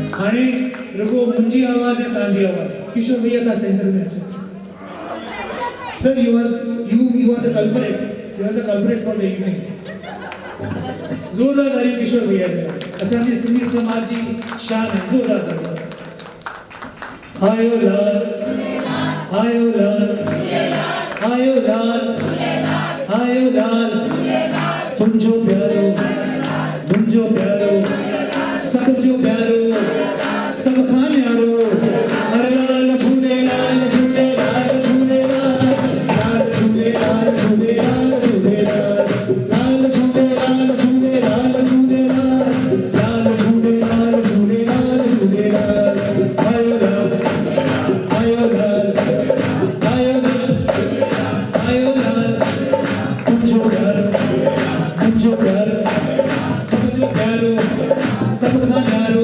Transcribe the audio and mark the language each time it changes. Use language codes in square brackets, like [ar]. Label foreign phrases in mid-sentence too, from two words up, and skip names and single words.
[sd] हाणे रुगो मुंहिंजी आवाज़ है तव्हांजी आवाज़ किशोर भैया तव्हां सेंटर में अचो [en] sir you are the culprit for the evening [sd] जोरदार तालियूं किशोर भैया असांजे सिंधी समाज जी शान है जोरदार तालियूं आयो लाल आयो लाल आयो लाल आयो लाल तुंहिंजो प्यारो मुंहिंजो प्यारो सब जो प्यारो सब खां न्यारो अरे लाल झूलेलाल झूलेलाल झूलेलाल लाल झूलेलाल झूलेलाल झूलेलाल लाल झूलेलाल झूलेलाल झूलेलाल लाल झूलेलाल झूलेलाल झूलेलाल आयो लाल आयो लाल आयो लाल आयो लाल तुंहिंजो प्यारो मुंहिंजो प्यारो सब जो प्यारो सब खां